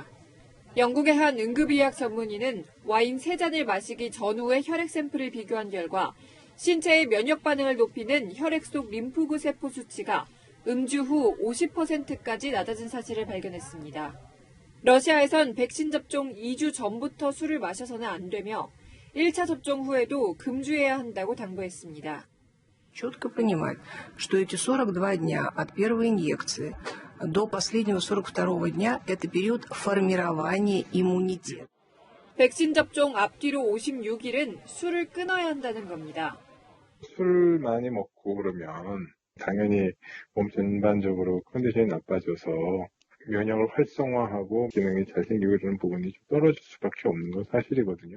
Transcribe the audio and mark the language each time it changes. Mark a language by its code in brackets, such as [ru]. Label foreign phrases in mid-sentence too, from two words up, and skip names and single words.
[ko] 영국의 한 응급의학 전문의는 와인 3잔을 마시기 전후의 혈액 샘플을 비교한 결과 신체의 면역 반응을 높이는 혈액 속 림프구 세포 수치가 음주 후 50%까지 낮아진 사실을 발견했습니다. 러시아에선 백신 접종 2주 전부터 술을 마셔서는 안 되며 1차 접종 후에도 금주해야 한다고 당부했습니다. [ru] четко понимать, что эти 42 дня от первой инъекции до последнего 42 дня – это период формирования иммунитета. [ko] 백신 접종 앞뒤로 56일은 술을 끊어야 한다는 겁니다. 술 많이 먹고 그러면 당연히 몸 전반적으로 컨디션이 나빠져서 면역을 활성화하고 기능이 잘 생기고 이런 부분이 좀 떨어질 수밖에 없는 건 사실이거든요.